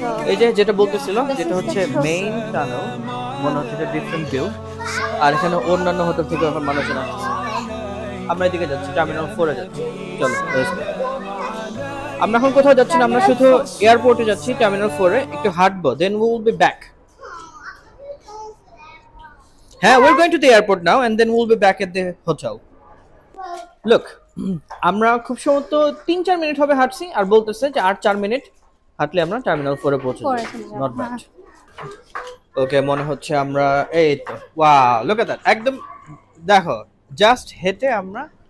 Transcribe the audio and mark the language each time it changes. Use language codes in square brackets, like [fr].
[bn] এই যে যেটা বলতেছিলাম, যেটা হচ্ছে মেইন টানেল, মনে হচ্ছে যে ডিফারেন্ট ভিউ, আর এখানে অন্যান্য হোটেল থেকে এখন মানুষজন আসছে। আমরা এদিকে যাচ্ছি, টার্মিনাল 4-এ যাচ্ছি। চলো আমরা এখন কোথাও যাচ্ছি না, আমরা শুধু এয়ারপোর্টে যাচ্ছি টার্মিনাল 4-এ, একটু হাঁটবো, [en] Then we will be back. হ্যাঁ, we're going to the airport now and then we'll be back at the hotel. [bn] Look, আমরা খুব সম্ভবত 3-4 মিনিট হবে হাঁটছি, আর বলতেছে যে 8-4 মিনিট হাঁটলে আমরা টার্মিনাল 4-এ পৌঁছে যাব। [en] Not bad. [bn] ওকে, মনে হচ্ছে আমরা এই তো ওয়াও, [en] look at that, [bn] একদম দেখো জাস্ট হেঁটে আমরা